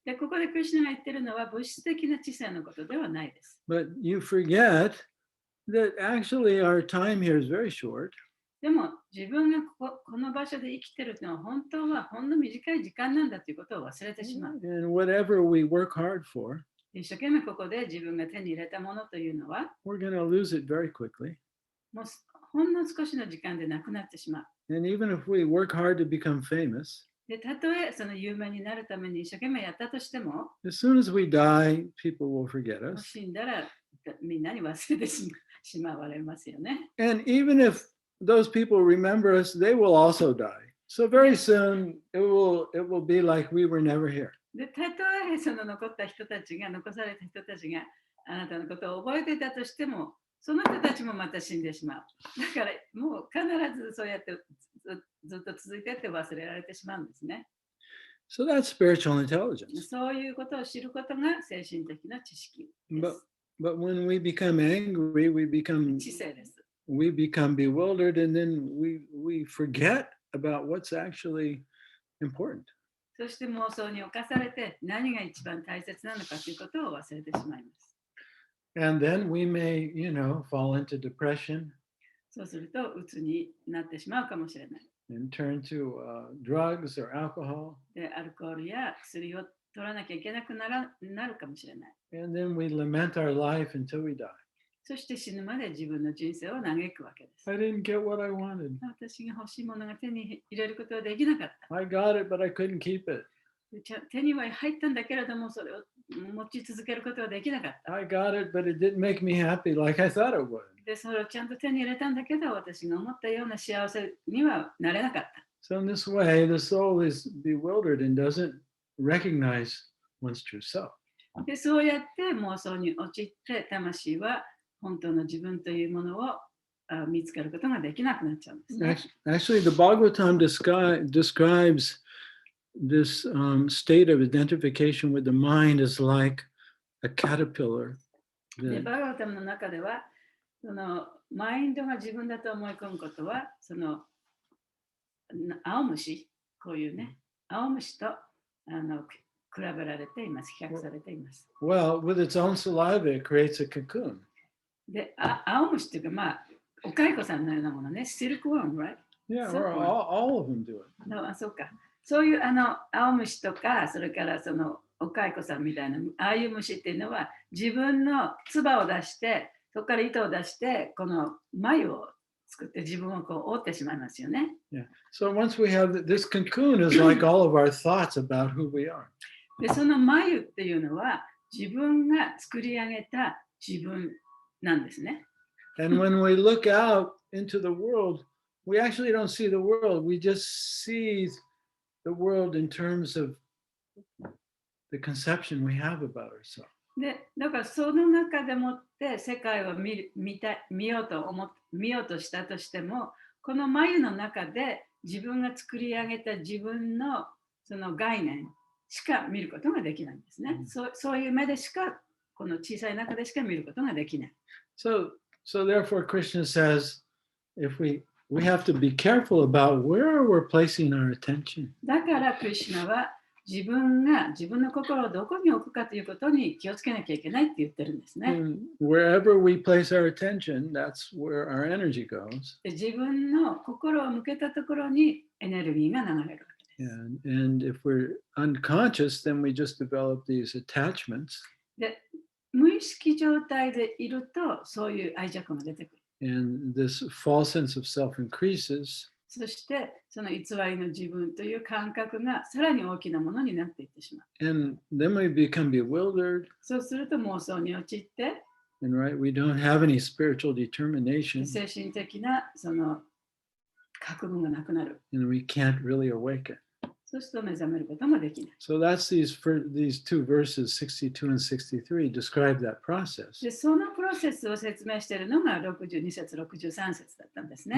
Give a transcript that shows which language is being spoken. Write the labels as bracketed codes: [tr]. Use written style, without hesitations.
[ja] で、ここでクリシュナが言ってるのは物質的な知性のことではないです。 [en] But you forget that actually our time here is very short. [ja] でも自分がこの場所で生きてるのは本当はほんの短い時間なんだということを忘れてしまう。 [en] And whatever we work hard for, [ja] 一生懸命ここで自分が手に入れたものというのは、 [en] we're going to lose it very quickly. [ja] もうほんの少しの時間でなくなってしまう。 [en] And even if we work hard to become famous, [ja] で、たとえその有名になるために一生懸命やったとしても、 [en] as soon as we die, people will forget [ja] もう [en] us. [ja] 死んだらみんなに忘れてしまわれますよね。 [en] And even if those people remember us, they will also die. So very soon it will be like we were never here. [ja] で、たとえその残された人たちがあなたのことを覚えていたとしても、その人たちもまた死んでしまう。だからもう必ずそうやってずっと続いてって忘れられてしまうんですね。 [en] So that's spiritual intelligence. [ja] そういうことを知ることが精神的な知識で [en] But [ja] す。 [en] when we become angry, we become [ja] 知性です。 [en] bewildered, and then we forget about what's actually important. [ja] そして妄想に侵されて何が一番大切なのかということを忘れてしまいます。 [en] And then we may, fall into depression [ja] そうすると鬱になってしまうかもしれない。 [en] and turn to drugs or alcohol. [ja] で、アルコールや薬を取らなきゃいけなくなるかもしれない。 [en] And then we lament our life until we die. [ja] そして死ぬまで自分の人生を嘆くわけです。 [en] I didn't get what I wanted. [ja] 私が欲しいものが手に入れることはできなかった。 [en] I got it, but I couldn't keep it. [ja] 手には入ったんだけれども、それを持ち続けることはできなかった。 [en] I got it, but it didn't make me happy like I thought it would. [ja] で、それをちゃんと手に入れたんだけど、私が思ったような幸せにはなれなかった。 [en] So in this way, the soul is bewildered and doesn't recognize one's true self. [ja] で、そうやって妄想に陥って、魂は本当の自分というものを見つけることができなくなっちゃうんですね。 [en] Actually, the Bhagavatam describes this state of identification with the mind as like a caterpillar. [ja] で、バガバタムの中では、そのマインドが自分だと思い込むことは、その青虫、こういうね、青虫と比べられています、比較されています。 [en] Well, with its own saliva, it creates a cocoon. [ja] で、青虫っていうか、まあ、お蚕さんのようなものね、シルクワーム、 [en] right? Yeah, or all of them do it. [ja] そうか。そういう青虫とか、それからそのお蚕さんみたいな、ああいう虫っていうのは、自分の唾を出して、そこから糸を出して、この繭を作って自分をこう覆ってしまいますよね。 [en] Yeah. So once we have this cocoon is like all of our thoughts about who we are. [ja] で、その繭っていうのは、自分が作り上げた自分なんですね。 [en] And when we look out into the world, we actually don't see the world. We just see the world in terms of the conception we have about ourselves. [ja] で、だからその中でもって世界を見ようとしたとしても、この眉の中で自分が作り上げた自分のその概念しか見ることができないんですね。そういう目でしか、この小さい中でしか見ることができない。 [en] So therefore, Krishna says, if we have to be careful about where we're placing our attention. [ja] だからクリシュナは自分が自分の心をどこに置くかということに気をつけなきゃいけないって言ってるんですね。 [en] And wherever we place our attention, that's where our energy goes. [ja] で、自分の心を向けたところにエネルギーが流れるわけです。 [en] And if we're unconscious, then we just develop these attachments. [ja] で、無意識状態でいるとそういう愛着が出てくる。 [en] And this false sense of self increases. [ja] そしてその偽りの自分という感覚がさらに大きなものになっていってしまう。 [en] And then we become bewildered. [ja] そうすると妄想に陥って、 [en] And we don't have any spiritual determination. [ja] 精神的なその覚悟がなくなる。 [en] And we can't really awaken. [ja] そうすると目覚めることもできない。 [en] So that's these two verses, 62 and 63, describe that process. [ja] で、そのプロセスを説明しているのが62節、63節だったんですね。